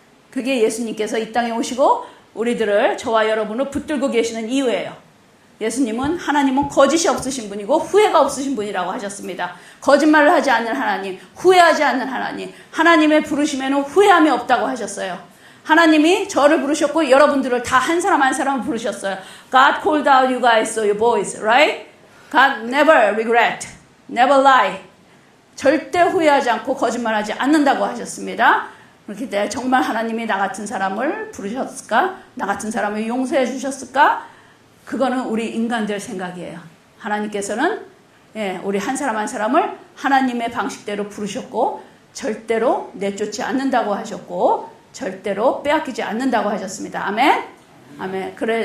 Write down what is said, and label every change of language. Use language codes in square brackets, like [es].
[ko] 그게 예수님께서 이 땅에 오시고 우리들을 저와 여러분을 붙들고 계시는 이유예요. 예수님은 하나님은 거짓이 없으신 분이고 후회가 없으신 분이라고 하셨습니다. 거짓말을 하지 않는 하나님, 후회하지 않는 하나님, 하나님의 부르심에는 후회함이 없다고 하셨어요. 하나님이 저를 부르셨고 여러분들을 다 한 사람 한 사람 부르셨어요. [en] God called out you guys, so your boys, right? God never regret, never lie. [ko] 절대 후회하지 않고 거짓말하지 않는다고 하셨습니다. 그렇기 때문에 정말 하나님이 나 같은 사람을 부르셨을까? 나 같은 사람을 용서해 주셨을까? 그거는 우리 인간들 생각이에요. 하나님께서는 우리 한 사람 한 사람을 하나님의 방식대로 부르셨고 절대로 내쫓지 않는다고 하셨고 절대로 빼앗기지 않는다고 하셨습니다. 아멘. 아멘.